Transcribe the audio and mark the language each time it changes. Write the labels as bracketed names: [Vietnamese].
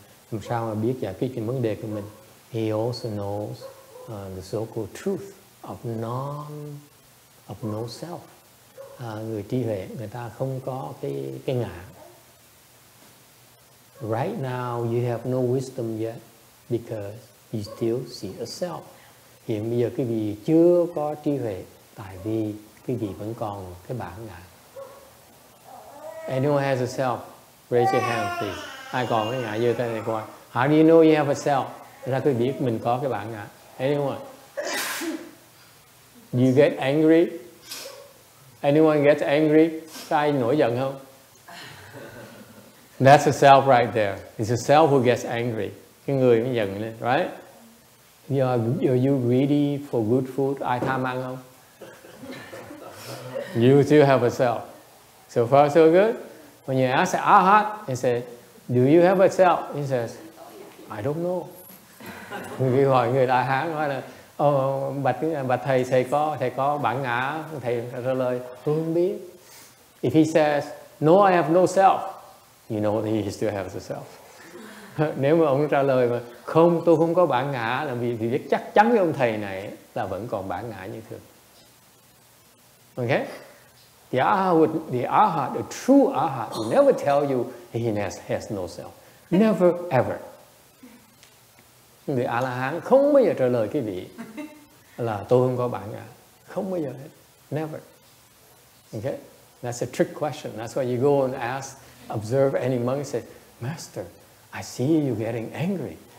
[Vietnamese] Làm sao mà biết giải quyết cái vấn đề của mình. [English] He also knows the so-called truth of no self. [Vietnamese] Người trí huệ, người ta không có cái ngã. [English] Right now you have no wisdom yet because you still see a self. [Vietnamese] Hiện bây giờ quý vị chưa có trí huệ tại vì quý vị vẫn còn cái bản ngã. [English] Anyone has a self? Raise your hand please. [Vietnamese] Ai còn cái ngã giơ tay này coi. [English] How do you know you have a self? [Vietnamese] Ra quý vị biết mình có cái bản ngã. [English] Anyone? Do you get angry? Anyone gets angry? [Vietnamese] Có ai nổi giận không? [English] That's a self right there. It's a self who gets angry. [Vietnamese] Cái người mới giận lên, [English] right? Are you greedy for good food? [Vietnamese] Ai tham ăn không? [English] You still have a self. So far so good. When you ask Arhat, he says, do you have a self? He says, I don't know. [Vietnamese] Người hỏi người Đại Hán nói là bạch thầy có bản ngã, thầy trả lời tôi không biết. [English] If he says no, I have no self, you know that he still has a self. [Vietnamese] Nếu mà ông trả lời mà không, tôi không có bản ngã, là vì biết chắc chắn với ông thầy này là vẫn còn bản ngã như thường. Okay? [English] The arhat, the true arhat will never tell you he has no self. Never ever. [Vietnamese] Người A-la-hán không bao giờ trả lời cái vị là tôi không có bản ngã. Không bao giờ hết. [English] Never. Okay? That's a trick question. That's why you go and ask, observe any monk and say, Master, I see you getting angry.